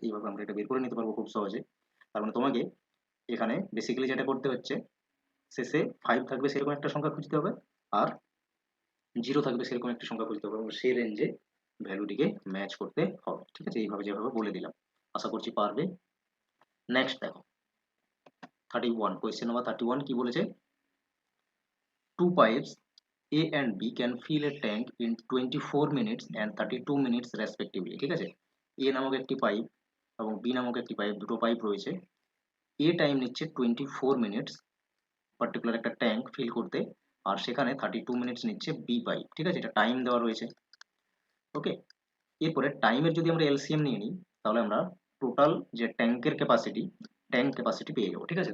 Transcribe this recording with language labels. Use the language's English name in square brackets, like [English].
[Bangla] এইভাবে আমরা এটা বের করে নিতে পারবো খুব সহজে। তার মানে তোমাকে এখানে বেসিক্যালি যেটা করতে হচ্ছে, শেষে 5 থাকবে সেরকম একটা সংখ্যা খুঁজতে হবে, আর 0 থাকবে সেরকম একটা সংখ্যা খুঁজতে হবে, এবং সেই রেঞ্জে ভ্যালুটিকে ম্যাচ করতে হবে, ঠিক আছে? এইভাবে যেভাবে বলে দিলাম, আশা করছি পারবে। নেক্সট দেখো 31, কোয়েশ্চেন নাম্বার 31 কি বলেছে, [English] two pipes A and B can fill a tank in 24 minutes and 32 minutes respectively, [Bangla] ঠিক আছে? A নামক একটি পাইপ এবং B নামক একটি পাইপ, দুটো পাইপ রয়েছে। A টাইম নিচ্ছে 24 মিনিটস পার্টিকুলার একটা ট্যাঙ্ক ফিল করতে, আর সেখানে 32 মিনিটস নিচ্ছে বি পাইপ, ঠিক আছে? এটা টাইম দেওয়া রয়েছে। ওকে, এরপরে টাইমের যদি আমরা এলসিএম নিয়ে নিই, তাহলে আমরা টোটাল যে ট্যাঙ্ক ক্যাপাসিটি পেয়ে যাবো, ঠিক আছে?